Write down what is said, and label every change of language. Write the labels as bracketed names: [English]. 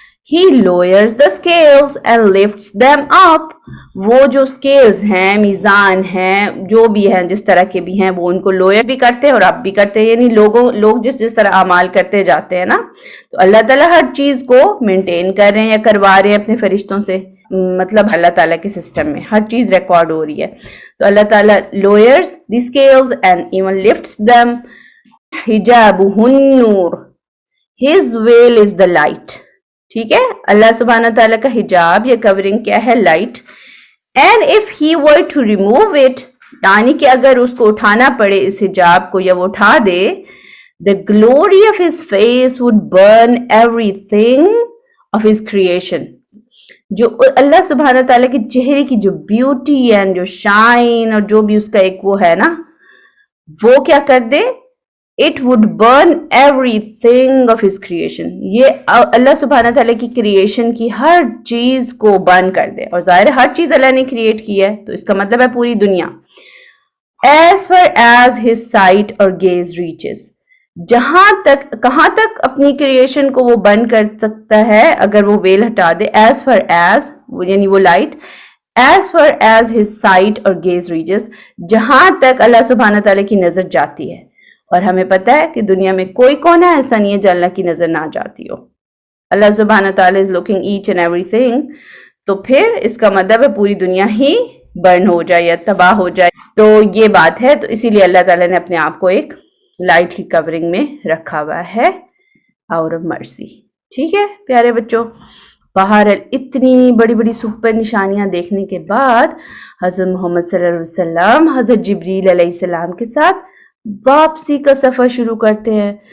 [English] He lowers the scales and lifts them up، [Urdu] وہ جو scales ہیں، میزان ہیں، جو بھی ہیں جس طرح کے بھی ہیں، وہ ان کو لوئر بھی کرتے ہیں اور اپ بھی کرتے ہیں. یعنی لوگ جس طرح اعمال کرتے جاتے ہیں نا، تو اللہ تعالیٰ ہر چیز کو مینٹین کر رہے ہیں یا کروا رہے ہیں اپنے فرشتوں سے. مطلب اللہ تعالیٰ کے سسٹم میں ہر چیز ریکارڈ ہو رہی ہے. [English] تو اللہ تعالیٰ lowers the scales and even lifts them. [Arabic] حجابہ النور، [English] his veil is the light. [Urdu] ٹھیک ہے، اللہ سبحانہ تعالیٰ کا حجاب یا کورنگ کیا ہے؟ Light. [English] and if he were to remove it, [Urdu] یعنی کہ اگر اس کو اٹھانا پڑے اس حجاب کو، یا وہ اٹھا دے، [English] the glory of his face would burn everything of his creation. [Urdu] جو اللہ سبحانہ تعالیٰ کے چہرے کی جو بیوٹی اینڈ جو شائن اور جو بھی اس کا ایک وہ ہے نا، وہ کیا کر دے؟ [English] It would burn everything of his creation. [Urdu] یہ اللہ سبحانہ تعالیٰ کی کریشن کی ہر چیز کو برن کر دے. اور ظاہر ہے ہر چیز اللہ نے کریٹ کی ہے، تو اس کا مطلب ہے پوری دنیا. [English] As far as his sight or gaze reaches، [Urdu] کہاں تک اپنی کریشن کو وہ برن کر سکتا ہے اگر وہ ویل ہٹا دے. [English] As far as [Urdu] یعنی وہ light, [English] as far as his sight or gaze reaches، [Urdu] جہاں تک اللہ سبحانہ تعالیٰ کی نظر جاتی ہے. اور ہمیں پتہ ہے کہ دنیا میں کوئی کونا ایسا نہیں ہے جو اللہ کی نظر نہ جاتی ہو. [English] اللہ سبحانہ تعالیٰ is looking each and everything. [Urdu] تو پھر اس کا مطلب ہے پوری دنیا ہی برن ہو جائے یا تباہ ہو جائے. تو یہ بات ہے، تو اسی لیے اللہ تعالیٰ نے اپنے آپ کو ایک لائٹ کی کورنگ میں رکھا ہوا ہے، اور مرسی. ٹھیک ہے پیارے بچوں، بہرحال اتنی بڑی بڑی سپر نشانیاں دیکھنے کے بعد حضرت محمد صلی اللہ علیہ وسلم حضرت جبریل علیہ السلام کے ساتھ واپسی کا سفر شروع کرتے ہیں.